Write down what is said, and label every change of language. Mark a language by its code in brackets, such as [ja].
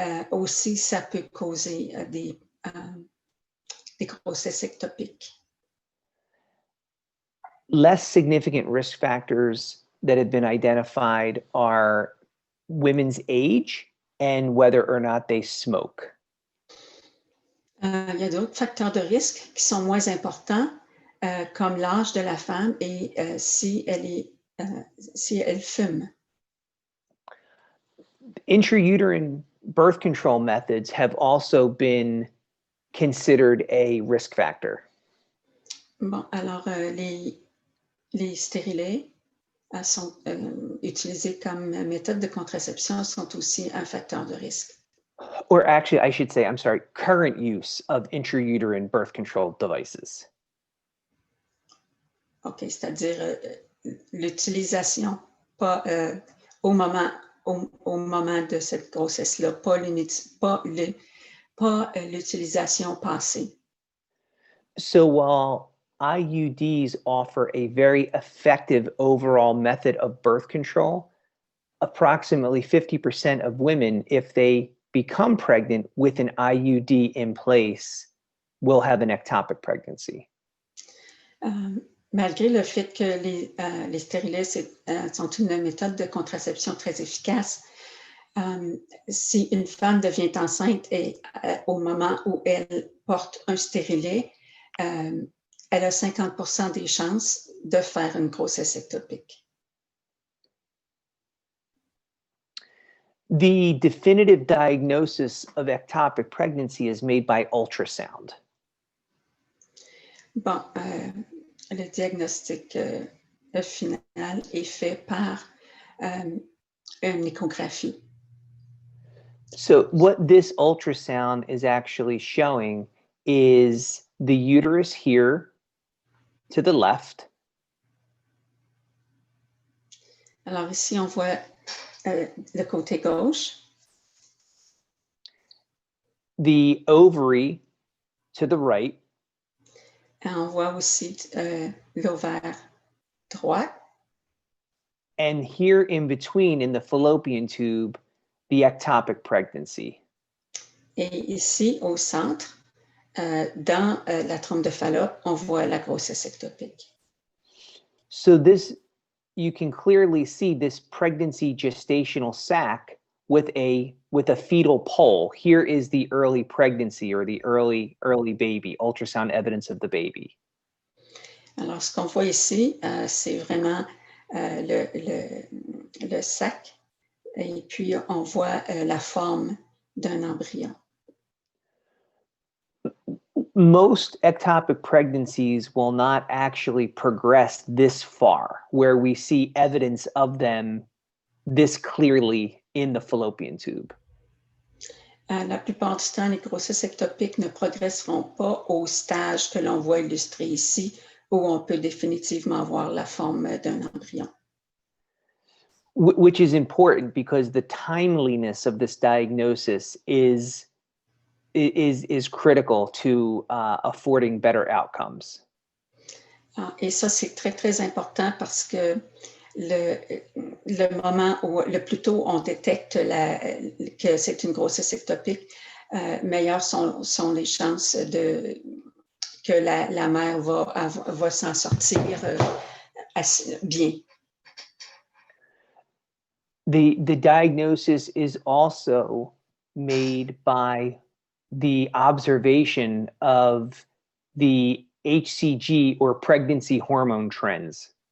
[fr] Aussi, ça peut causer des grossesses ectopiques. [en] Less significant risk factors that have been identified are women's age and whether or not they smoke. [fr] Il y a d'autres facteurs de risque qui sont moins importants, comme l'âge de la femme et si elle fume. [en] Intrauterine birth control methods have also been considered a risk factor. [fr] Bon, alors les stérilets sont utilisés comme méthode de contraception, sont aussi un facteur de risque. [en] Or actually, I should say, I'm sorry, current use of intrauterine birth control devices. [fr] OK, c'est-à-dire l'utilisation, pas au moment de cette grossesse-là, pas l'utilisation passée. [en] So while IUDs offer a very effective overall method of birth control, approximately 50% of women, if they become pregnant with an IUD in place, will have an ectopic pregnancy. [fr] Malgré le fait que les stérilets sont une méthode de contraception très efficace, si une femme devient enceinte et au moment où elle porte un stérilet, elle a 50% des chances de faire une grossesse ectopique. [en] The definitive diagnosis of ectopic pregnancy is made by ultrasound. [fr] Bon, le diagnostic final est fait par une échographie. [en] So what this ultrasound is actually showing is the uterus here to the left. [fr] Alors ici, on voit le côté gauche, [en] The ovary to the right, [fr] et on voit aussi l'ovaire droit. [en] and here in between, in the fallopian tube, the ectopic pregnancy. [fr] Et ici, au centre, dans la trompe de Fallope, on voit la grossesse ectopique. [en] So this, you can clearly see this pregnancy gestational sac with a fetal pole. Here is the early pregnancy or the early baby, ultrasound evidence of the baby. [fr] Alors, ce qu'on voit ici, c'est vraiment le sac, et puis on voit la forme d'un embryon. [en] Most ectopic pregnancies will not actually progress this far, where we see evidence of them this clearly in the fallopian tube. [fr] La plupart du temps, les grossesses ectopiques ne progresseront pas au stage que l'on voit illustré ici, où on peut définitivement voir la forme d'un embryon. [en] Which is important because the timeliness of this diagnosis is critical to affording better outcomes. [fr] Et ça, c'est très, très important parce que le moment où le plus tôt on détecte que c'est une grossesse ectopique, meilleures sont les chances que la mère va s'en sortir bien. [en] The diagnosis is also made by the observation of the HCG or pregnancy hormone trends.